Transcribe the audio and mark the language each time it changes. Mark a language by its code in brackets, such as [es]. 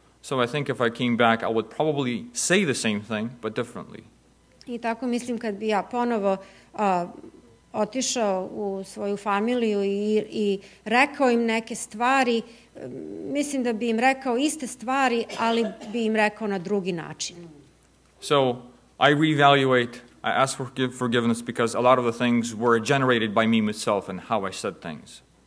[en] So I think if I came back, I would probably say the same thing, but differently. [sr] I tako mislim kad bi ja ponovo otišao u svoju familiju i rekao im neke stvari, mislim da bi im rekao iste stvari, ali bi im rekao na drugi način. [en] So I reevaluate, I ask for forgiveness because a lot of the things were generated by me myself and how I said things.